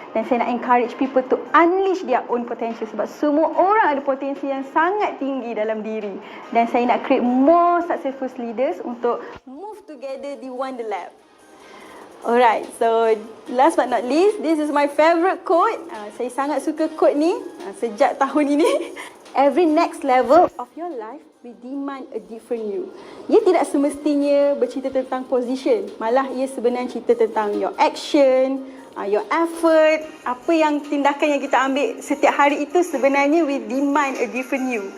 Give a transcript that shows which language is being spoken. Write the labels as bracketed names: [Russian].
[Malay] Dan saya nak [English] encourage people to unleash their own potential [Malay] sebab semua orang ada potensi yang sangat tinggi dalam diri. Dan saya nak [English] create more successful leaders [Malay] untuk [English] move together [Malay] di Wonder Lab. [English] Alright, so last but not least, this is my favourite quote. [Malay] Saya sangat suka quote ni sejak tahun ini. [English] Every next level of your life will demand a different you. [Malay] Ia tidak semestinya bercerita tentang position. Malah ia sebenarnya cerita tentang [English] your action, your effort. [Malay] Apa yang tindakan yang kita ambil setiap hari itu sebenarnya [English] will demand a different you.